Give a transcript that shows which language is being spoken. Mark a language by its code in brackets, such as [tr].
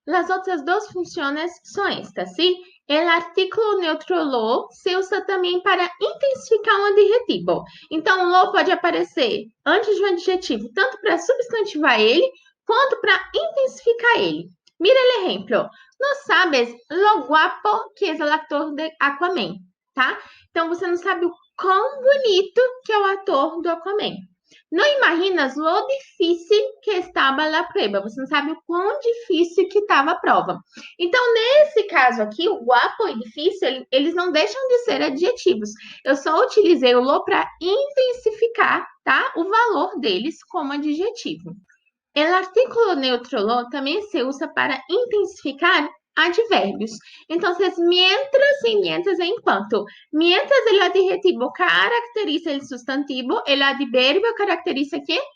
[pt] As outras duas funções são estas, ¿sí? O artículo neutro lo se usa também para intensificar um adjetivo. Então, lo pode aparecer antes de um adjetivo, tanto para substantivar ele, quanto para intensificar ele. [es] Mira el ejemplo. No sabes lo guapo que es el actor de Aquaman, tá? [pt] Então, você não sabe o quão bonito que é o ator do Aquaman. Não imaginas [es] lo difícil que estava a prueba. [pt] Você não sabe o quão difícil que estava a prova. Então, nesse caso aqui, o guapo e difícil, eles não deixam de ser adjetivos. Eu só utilizei o lo para intensificar, tá? O valor deles como adjetivo. O artículo neutro lo também se usa para intensificar advérbios. Então, mientras e mientras é enquanto. [es] Mientras el adjetivo caracteriza el sustantivo, el adverbio caracteriza ¿qué?